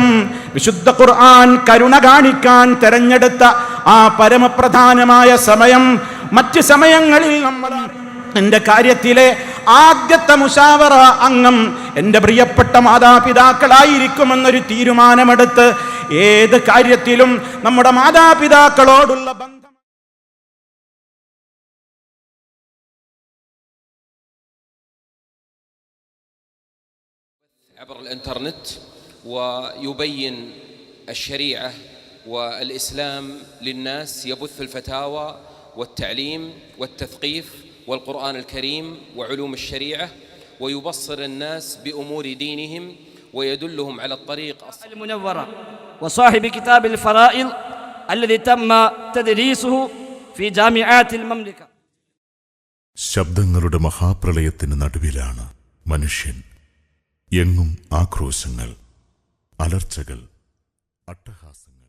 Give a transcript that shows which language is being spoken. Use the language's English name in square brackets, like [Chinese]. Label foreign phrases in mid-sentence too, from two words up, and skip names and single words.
[Malayalam] വിശുദ്ധ ഖുർആൻ കരുണ കാണിക്കാൻ തെരഞ്ഞെടുത്ത ആ പരമപ്രധാനമായ സമയം മറ്റ് സമയങ്ങളിൽ നമ്മൾ എന്റെ കാര്യത്തിലെ ആദ്യത്തെ മുശാവറ അംഗം എന്റെ പ്രിയപ്പെട്ട മാതാപിതാക്കളായിരിക്കുമെന്നൊരു തീരുമാനമെടുത്ത് ഏത് കാര്യത്തിലും നമ്മുടെ മാതാപിതാക്കളോടുള്ള ബന്ധം [Arabic] عبر الانترنت ويبين الشريعة والإسلام للناس، يبث الفتاوى والتعليم والتثقيف والقرآن الكريم وعلوم الشريعة، ويبصر الناس بأمور دينهم ويدلهم على الطريق المنورة، وصاحب كتاب الفرائض الذي تم تدريسه في جامعات المملكة. [Malayalam] ശബ്ദങ്ങളുടെ മഹാപ്രളയത്തിന് നടുവിലാണ് മനുഷ്യൻ. എങ്ങും ആക്രോശങ്ങൾ, അലർച്ചകൾ, അട്ടഹാസം.